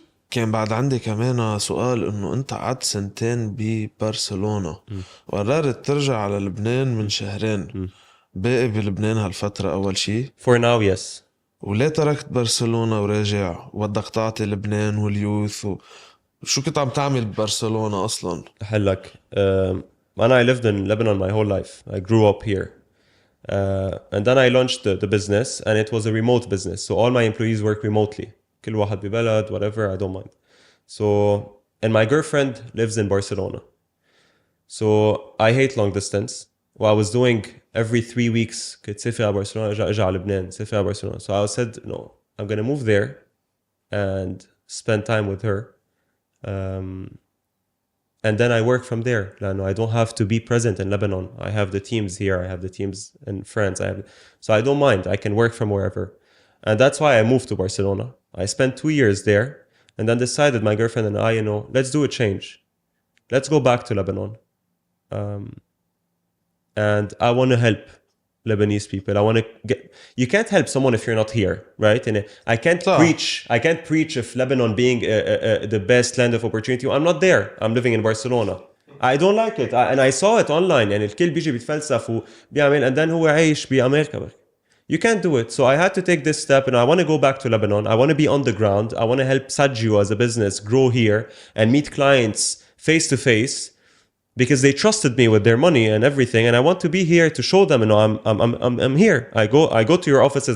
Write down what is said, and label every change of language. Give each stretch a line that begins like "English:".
Arabic: كان بعد عندي كمان سؤال إنه أنت قعدت سنتين ببرشلونة وقررت ترجع على لبنان من شهرين. باقي بلبنان هالفترة أول شي.
English: For now, yes.
Arabic: وليه تركت برشلونة وراجع وبدك تعطي لبنان واليوث شو كنت عم تعمل ببرشلونة أصلاً؟ أحلك.
English: I lived in Lebanon my whole life. I grew up here. And then I launched the business and it was a remote business. So all my employees work remotely.
Arabic: كل واحد ببلد,
English: whatever, I don't mind. So, and my girlfriend lives in Barcelona. So I hate long distance. What I was doing every 3 weeks,
Arabic: كنت سافر على برشلونة أرجع على لبنان, سافر على برشلونة.
English: So I said, no, I'm going to move there and spend time with her. And then I work from there. I don't have to be present in Lebanon. I have the teams here. I have the teams in France. So I don't mind. I can work from wherever. And that's why I moved to Barcelona. I spent 2 years there and then decided, my girlfriend and I, let's do a change. Let's go back to Lebanon. And I want to help Lebanese people. I want to you can't help someone if you're not here, right? And I can't preach if Lebanon being the best land of opportunity. I'm not there. I'm living in Barcelona. I don't like it. And I saw it online.
Arabic: يعني الكل بيجي بيتفلسف وبيعمل
English: and then
Arabic: هو عايش بأمريكا.
English: You can't do it. So I had to take this step and I want to go back to Lebanon. I want to be on the ground. I want to help Saggio as a business grow here and meet clients face to face because they trusted me with their money and everything. And I want to be here to show them, I'm here. I go to your offices.